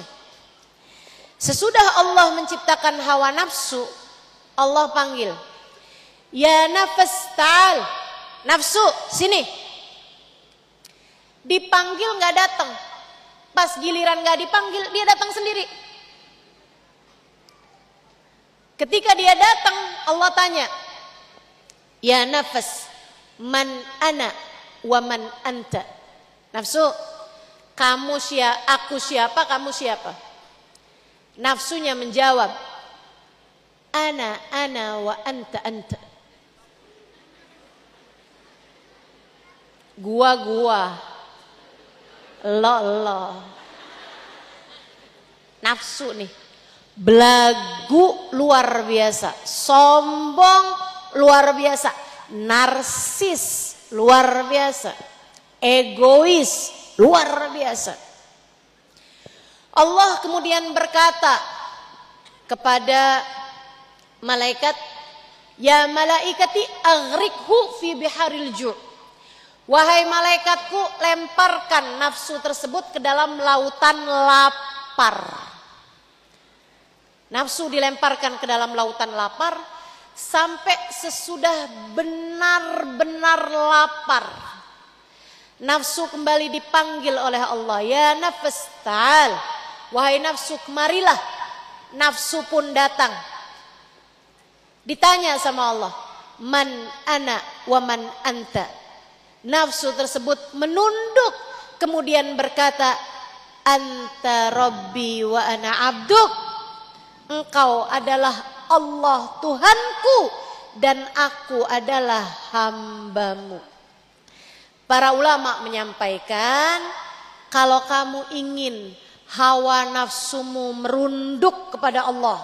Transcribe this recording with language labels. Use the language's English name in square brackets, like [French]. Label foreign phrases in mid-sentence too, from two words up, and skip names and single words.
[Indonesian] Sesudah Allah menciptakan hawa nafsu, Allah panggil, [Arabic] يا نفس تعال, [Indonesian] nafsu sini. Dipanggil nggak datang, pas giliran nggak dipanggil dia datang sendiri. Ketika dia datang, Allah tanya, ya nafas, [Arabic] من أنا ومن أنت. [Indonesian] Nafsu, kamu siapa, aku siapa, kamu siapa? Nafsunya menjawab, [Arabic] أنا وأنت أنت. [Indonesian] Gua, lo. Nafsu nih, belagu luar biasa, sombong luar biasa, narsis luar biasa, egois luar biasa. Allah kemudian berkata kepada malaikat, [Arabic] يا ملائكتي أغرقوه في بحار الجوع'. [Indonesian] Wahai malaikatku, lemparkan nafsu tersebut ke dalam lautan lapar. Nafsu dilemparkan ke dalam lautan lapar sampai sesudah benar-benar lapar. Nafsu kembali dipanggil oleh Allah, [Arabic] يا نفس تعال, [Indonesian] wahai nafsu kemarilah. Nafsu pun datang. Ditanya sama Allah, [Arabic] من أنا ومن أنت. [Indonesian] Nafsu tersebut menunduk kemudian berkata, [Arabic] أنت ربي وأنا عبدك. [Indonesian] Engkau adalah Allah Tuhanku dan aku adalah hambamu. Para ulama menyampaikan, kalau kamu ingin hawa nafsumu merunduk kepada Allah,